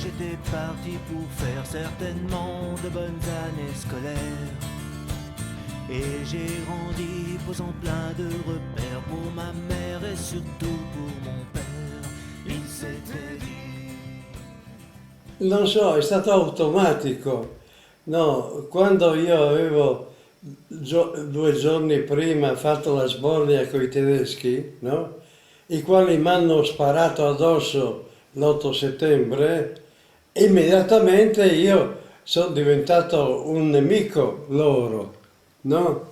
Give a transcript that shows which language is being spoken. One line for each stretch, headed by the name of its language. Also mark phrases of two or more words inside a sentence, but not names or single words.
French: j'étais parti pour faire certainement de bonnes années scolaires. Et j'ai grandi posant plein de repères pour ma mère et surtout pour mon père. Il s'était dit...
Italian: Non so, è stato automatico. No, quando io avevo 2 giorni prima fatto la sbornia con i tedeschi, no? I quali mi hanno sparato addosso l'8 settembre, immediatamente io sono diventato un nemico loro, no?